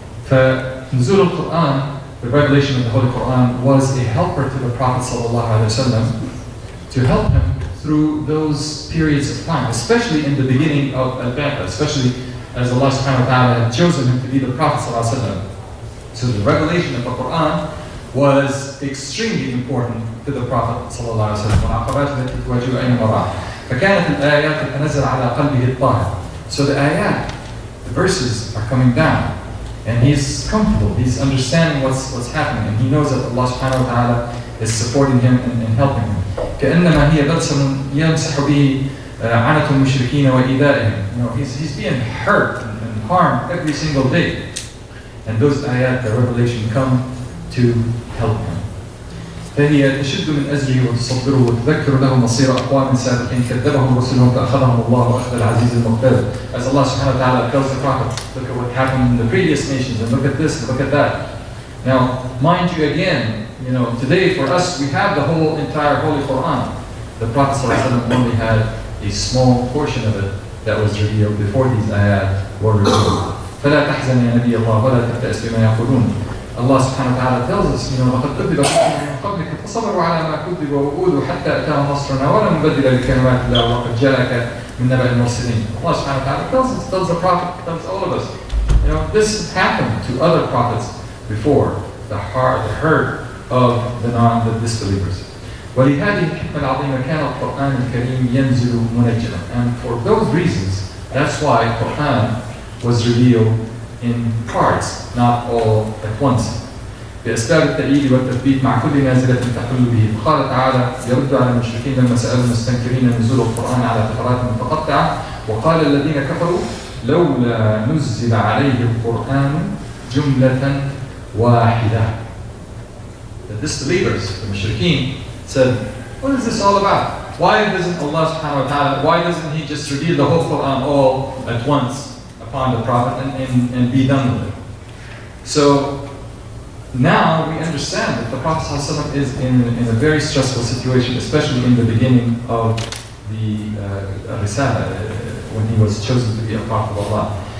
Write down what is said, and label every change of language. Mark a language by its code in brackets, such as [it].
[ar] فنزول القرآن, [en] the revelation of the Holy Quran, was a helper to the Prophet sallallahu alaihi wasallam to help him through those periods of time, especially in the beginning of Al-Ba'ath, especially as Allah subhanahu wa ta'ala had chosen him to be the Prophet sallallahu alaihi wasallam. So the revelation of the Quran was extremely important to the Prophet sallallahu alaihi wasallam. [ar] والعقبات التي تواجهه أينما راح. فكانت الآيات تتنزل على قلبه الطاهر. [en] So the ayat, the verses are coming down, and he's comfortable, he's understanding what's happening, and he knows that Allah subhanahu wa ta'ala is supporting him and helping him. [ar] كأنما هي بلسم يمسح به عنة المشركين وإيذائهم. [en] You know, he's being hurt and harmed every single day. And those ayat, the revelation, come to help him. [ar] فهي تشد من أزره وتصبره وتذكر له مصير أقوام سابقين كذبهم رسلهم فأخذهم الله أخذ العزيز المقتدر. [en] As Allah subhanahu wa ta'ala tells the Prophet, look at what happened in the previous nations, and look at this, and look at that. Now, mind you again, you know, today for us, we have the whole entire Holy Quran. The Prophet sallallahu alaihi wasallam only had a small portion of it that was revealed before these ayat were revealed. [ar] فلا تحزن يا نبي الله ولا تبتئس بما يقولون. [en] Allah subhanahu wa ta'ala tells us, you know, [ar] لقد كذب رسل من قبلك فصبروا على ما كذبوا وأوذوا حتى أتاهم نصرنا ولا مبدل لكلمات الله وقد جاءك من نبأ المرسلين. [en] Allah subhanahu wa ta'ala tells the Prophet, tells all of us, you know, this happened to other prophets before, the hurt of the disbelievers. [ar] ولهذه الحكمة العظيمة كان القرآن الكريم ينزل منجما. [en] And for those reasons, that's why Quran was revealed in parts, not all at once. [ar] بأسباب التأييد والتثبيت مع كل نازلة تحل به. قال تعالى يرد على المشركين لما سألوا المستنكرين نزول القرآن على فترات متقطعة وقال الذين كفروا لولا نزل عليه القرآن جملة واحدة. [en] The disbelievers, the mushrikeen, said, what is this all about? Why doesn't Allah subhanahu wa ta'ala, why doesn't he just reveal the whole Quran all at once upon the Prophet and be done with it? So now we understand that the Prophet ﷺ is in a very stressful situation, especially in the beginning of the Risala, when he was chosen to be a Prophet of Allah.